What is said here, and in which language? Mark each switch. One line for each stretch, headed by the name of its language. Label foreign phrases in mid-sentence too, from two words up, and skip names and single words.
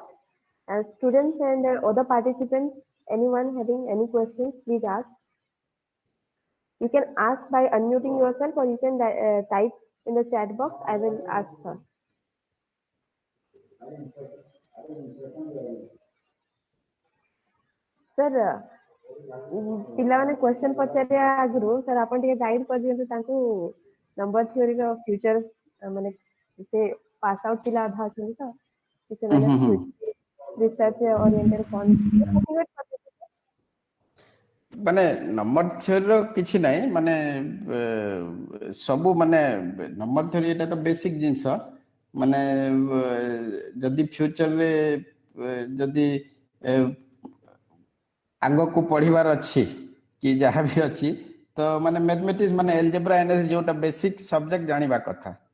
English: Students and other participants, anyone having any questions, please ask. You can ask by unmuting yourself, or you can type in the chat box. I will ask her. Sir,
Odia: ପିଲାମାନେ क्वेश्चन ପଚାରିବା ଆଗରୁ sir ଆପଣ ଟିକେ ଗାଇଡ୍ କରିଦିଅନ୍ତୁ ତାଙ୍କୁ ନମ୍ବର ଥିଓରିର ଫ୍ୟୁଚର ମାନେ ସେ
English: pass out
Odia: ପିଲା ଅଧା ଅଛନ୍ତି ତ ସେମାନେ
English: research oriented
Odia: କଣ ମାନେ ନମ୍ବର ଥିଓରିର କିଛି ନାହିଁ, ମାନେ ସବୁ ମାନେ
English: number theory
Odia: ଏଟା ତ ବେସିକ ଜିନିଷ, ମାନେ ଯଦି ଫ୍ୟୁଚରରେ ଯଦି ଆଗକୁ ପଢିବାର ଅଛି କି ଯାହା ବି ଅଛି ତ ମାନେ ମ୍ୟାଥମେଟିକ୍ସ ମାନେ
English: algebra analysis
Odia: ଯୋଉଟା
English: basic subject
Odia: ଜାଣିବା କଥା,